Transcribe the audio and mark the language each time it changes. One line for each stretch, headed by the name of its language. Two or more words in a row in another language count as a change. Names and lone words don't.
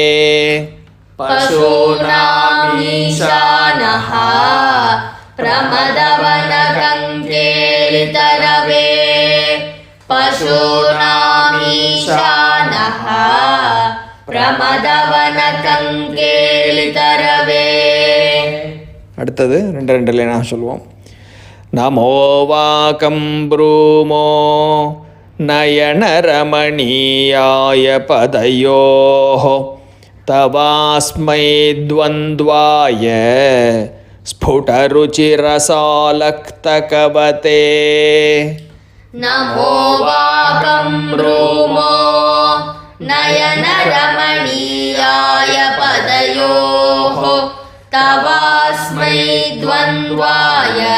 Sanskrit: पशूनामीशानः प्रमदवनकङ्केलितरवे पशूनामीशानः प्रमदवनकङ्केलितरवे
Tamil: அடுத்தது ரெண்டு ரெண்டு லைனாக சொல்லுவோம்.
Sanskrit: नमो वाकं ब्रूमो नयनरमणीयाय पदयोः तवास्मै द्वन्द्वाय स्फुटरुचिरसालक्तकवते नमो वाकं ब्रूमो नयनरमणीयाय पदयोः तवास्मै द्वन्द्वाय